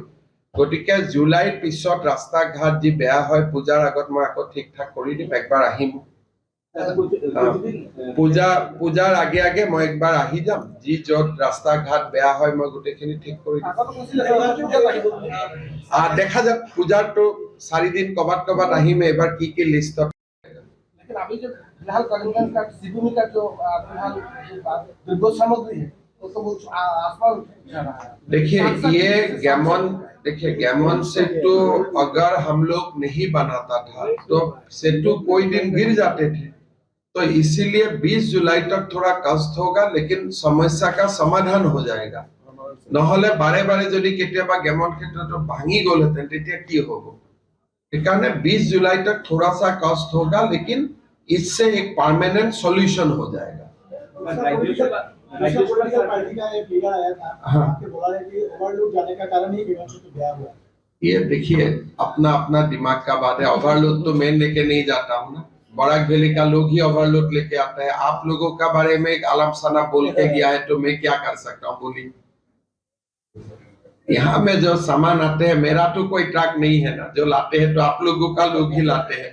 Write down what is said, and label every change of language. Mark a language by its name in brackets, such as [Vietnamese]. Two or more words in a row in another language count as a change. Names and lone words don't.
[Assamese] গতিকে জুলাইৰ পিছত ৰাস্তা ঘাট যি বেয়া হয়, পূজাৰ আগত মই আকৌ ঠিক ঠাক কৰি দিম। একবাৰ আহিম, পূজাৰ আগে আগে মই একবাৰ আহি যাম, যি যত ৰাস্তা ঘাট বেয়া হয় মই গোটেইখিনি ঠিক কৰি দিম। দেখা যাক, পূজাৰটো 4 দিন কবাত আহিম। এবাৰ কি লিষ্টত [Hindi] लेकिन अभी जो फिलहाल करीमगंज का श्रीभूमि का जो फिलहाल दुर्गोध सामग्री है वो तो आसमान जा रहा है। देखिए, ये गैमन सेतु अगर हम लोग नहीं बनाता था तो सेतु कोई दिन गिर जाते थे, तो इसीलिए 20 जुलाई तक थोड़ा कष्ट होगा, लेकिन समस्या का समाधान हो जाएगा। [Assamese] নহলে বাৰে বাৰে যদি কেতিয়াবা গেমৰ ক্ষেত্ৰতো ভাঙি গ'লহেঁতেন তেতিয়া কি হ'ব সেইকাৰণে [Hindi] 20 जुलाई तक थोड़ा सा कॉस्ट होगा लेकिन इससे एक परमानेंट सॉल्यूशन हो जाएगा पॉलिटिकल पार्टी का एक लीडर आया था हाँ। आपके बोला है कि ओवरलोड जाने का कारण ही विमान से गया हुआ ये देखिए अपना अपना दिमाग का बात है ओवरलोड तो मैं लेके नहीं जाता हूँ ना बराक वैली का लोग ही ओवरलोड लेके आता है आप लोगों का बारे में एक आलम सना बोल के गया है तो मैं क्या कर सकता हूँ बोलिए यहाँ में जो सामान आते हैं मेरा तो कोई ट्रक नहीं है ना जो लाते हैं तो आप लोगों का लोग ही लाते हैं